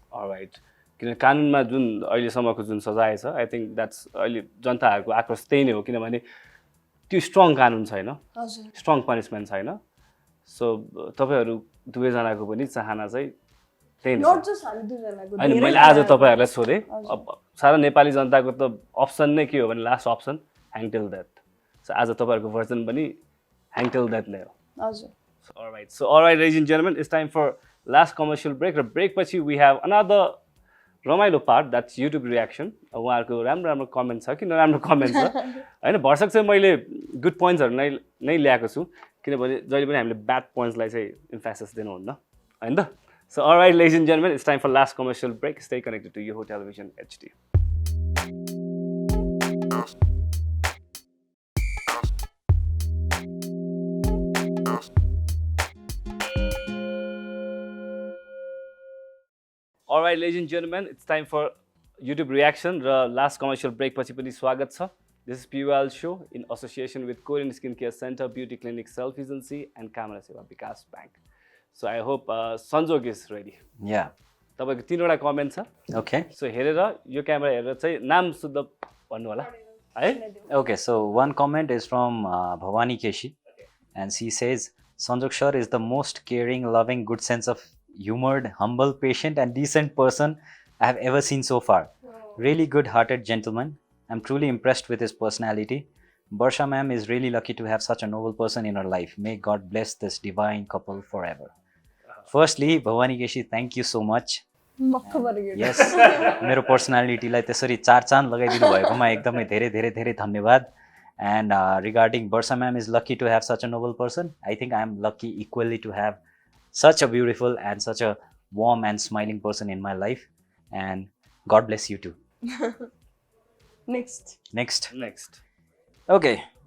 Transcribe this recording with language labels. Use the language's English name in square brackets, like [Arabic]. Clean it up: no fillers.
[Nepali] All right किन कानुनमा जुन अहिलेसम्मको जुन सजाय छ [English] I think that's [Nepali] अहिले जनताहरूको आक्रोश त्यही नै हो किनभने त्यो स्ट्रङ कानुन छैन स्ट्रङ पनिसमेन्ट छैन सो तपाईँहरू दुवैजनाको पनि चाहना चाहिँ त्यही नै होइन मैले आज तपाईँहरूलाई सोधेँ अब सारा नेपाली जनताको त अप्सन नै के हो भने [English] last option hang till death [Nepali] so आज तपाईँहरूको भर्जन पनि [English] hang till death [Nepali] नै हो हजुर [English] Alright ladies and gentlemen, it's time for last commercial break. [Nepali] र ब्रेक पछि [English] we have another [Nepali] रमाइलो पार्ट [English] that's YouTube reaction [Nepali] उहाँहरूको राम्रो राम्रो कमेन्ट छ कि नराम्रो कमेन्ट छ होइन भर्सक चाहिँ मैले गुड पोइन्ट्सहरू नै ल्याएको छु किनभने जहिले पनि हामीले ब्याड पोइन्ट्सलाई चाहिँ इम्फेसिस दिनुहुन्न होइन त [English] So alright ladies and gentlemen, it's time for last commercial break. Stay connected to Yoho Television HD. Alright, ladies and gentlemen, it's time for YouTube reaction र last commercial break [Nepali] पछि पनि स्वागत छ. [English] This is PUL show in association with Korean Skincare Center, Beauty Clinic, Self Agency and Camera Seva Vikas Bank. So I hope Sanjog is ready. Yeah. [Nepali] तपाईको तीनवटा comment छ. [English] Okay. [Nepali] So हेरेर यो camera हेरेर चाहिँ नाम शुद्ध भन्नु होला है. [English] Okay, so one comment is from Bhavani Keshi and she says Sanjog sir is the most caring, loving, good sense of humored, humble, patient and decent person I have ever seen so far. Really good-hearted gentleman. I'm truly impressed with his personality. Barsha ma'am is really lucky to have such a noble person in her life. May God bless this divine couple forever. Firstly, Bhavani Keshi, thank you so much. [Nepali] Yes, मेरो पर्सनालिटीलाई त्यसरी चार चाँद लगाइदिनु भएकोमा एकदमै धेरै धेरै धेरै धन्यवाद. [English] And regarding Barsha ma'am is lucky to have such a noble person. I think I am lucky equally to have such a beautiful and such a warm and smiling person in my life. And God bless you too. Next. Okay.